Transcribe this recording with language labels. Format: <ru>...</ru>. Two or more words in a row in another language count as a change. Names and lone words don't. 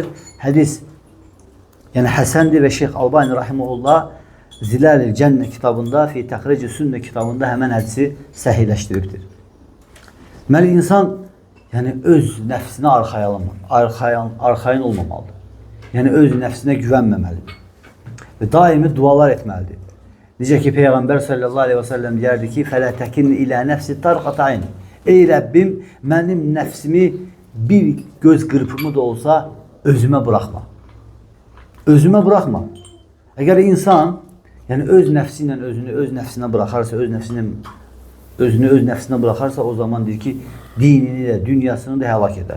<az>Hədis yəni Həsəndir və Şeyx Albani rahimehullah Zilal-i Cənnə kitabında, fi Təxric-i Sünnə kitabında həmən hədisi səhihləşdiribdir. Deməli, insan yəni öz nəfsinə arxayın olmamalıdır. Yəni öz nəfsinə güvənməməlidir. Və daimi dualar etməlidir. Necə ki, Peyğəmbər</az> <ar>صلى الله عليه وسلم</ar> <az>deyərdi ki,</az> <ar>فَلَا تَكِنْ إِلَى نَفْسِ طَرْقَةَ عَيْنِ</ar> <az>Ey Rəbbim, mənim nəfsimi bir göz qırpımı da olsa özümə buraxma. Özümə buraxma. Əgər insan yəni öz nəfsi ilə özünü öz nəfsinə buraxarsa, özünü öz nəfsinə buraxarsa, o zaman deyir ki, dinini də, dünyasını da həlak edər.</az>